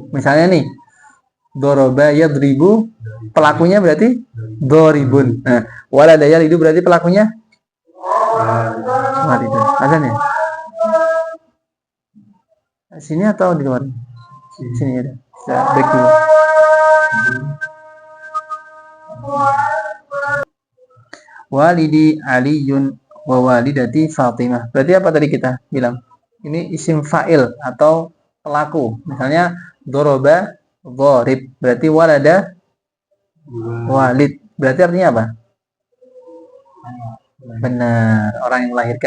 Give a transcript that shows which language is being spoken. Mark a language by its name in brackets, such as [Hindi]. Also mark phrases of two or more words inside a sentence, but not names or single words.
[Indonesian] Misalnya nih, [Arabic] ضرب يضرب, [Indonesian] pelakunya berarti doribun. Nah, [Arabic] ولد يلد [Indonesian] berarti pelakunya walidun. Azan ya? Sini atau di luar? Sini ya. Saya break dulu. [Arabic] والدي علي ووالدتي فاطمة. [Indonesian] Berarti apa tadi kita bilang? Ini [Arabic] اسم فاعل [Indonesian] atau pelaku. Misalnya [Arabic] ضرب ضارب. [Indonesian] Berarti [Arabic] ولد والد. [Indonesian] Berarti artinya apa? Benar, orang yang melahirkan.